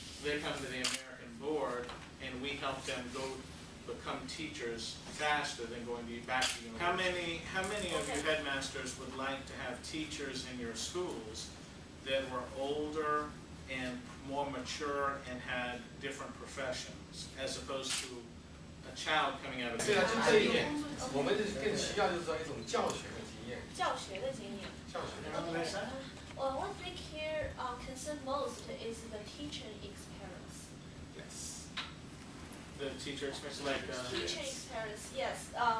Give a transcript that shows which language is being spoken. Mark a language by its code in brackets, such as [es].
[en] They come to the American board, and we help them go become teachers faster than going back to university. How many of you headmasters would like to have teachers in your schools that were older and more mature and had different professions, as opposed to a child coming out of [zh] 对啊，就这一点，我们更需要就是说一种教学的经验。教学的经验。教学的经验。 [en] One thing here concerned most is the teaching experience. Yes. The teacher experience, like teaching experience, yes.